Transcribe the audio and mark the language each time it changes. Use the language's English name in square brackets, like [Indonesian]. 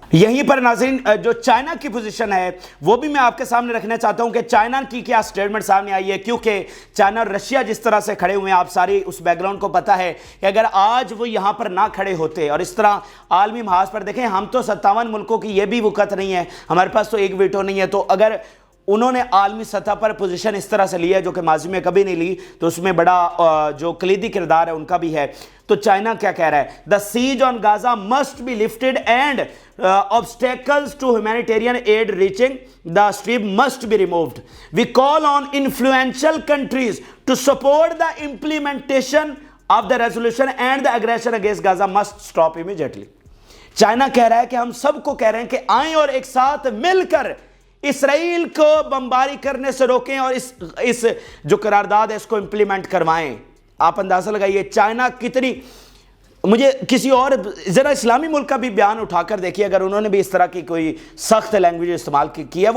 [Urdu] یہیں پر ناظرین جو چائنا کی پوزیشن ہے وہ بھی میں آپ کے سامنے رکھنا چاہتا ہوں کہ چائنا کی کیا سٹیٹمنٹ سامنے آئی ہے, کیونکہ چائنا اور رشیا جس طرح سے کھڑے ہوئے ہیں, آپ ساری اس بیک گراؤنڈ کو پتہ ہے کہ اگر آج وہ یہاں پر نہ کھڑے ہوتے اور اس طرح عالمی محاذ پر دیکھیں, ہم تو 57 ملکوں کی یہ بھی وقت نہیں ہے, ہمارے پاس تو ایک ویٹو نہیں ہے, تو اگر انہوں نے عالمی سطح پر پوزیشن اس طرح سے لی ہے جو کہ ماضی میں کبھی نہیں لی, تو اس میں بڑا جو کلیدی کردار ہے ان کا بھی ہے. تو چائنا کیا کہہ رہا ہے, [English] The siege on Gaza must be lifted and obstacles to humanitarian aid reaching the stream must be removed. We call on influential countries to support the implementation of the resolution and the aggression against Gaza must stop immediately. [Urdu] China کہہ رہا ہے کہ ہم سب کو کہہ رہے ہیں کہ آئیں اور ایک ساتھ مل کر اسرائیل کو بمباری کرنے سے روکیں اور اس جو قرارداد ہے اس کو امپلیمنٹ کروائیں. آپ اندازہ لگائیے چائنا کتنی, مجھے کسی اور ذرا اسلامی ملک کا بھی بیان اٹھا کر دیکھیے اگر انہوں نے بھی اس طرح کی کوئی سخت لینگویج استعمال کی ہے.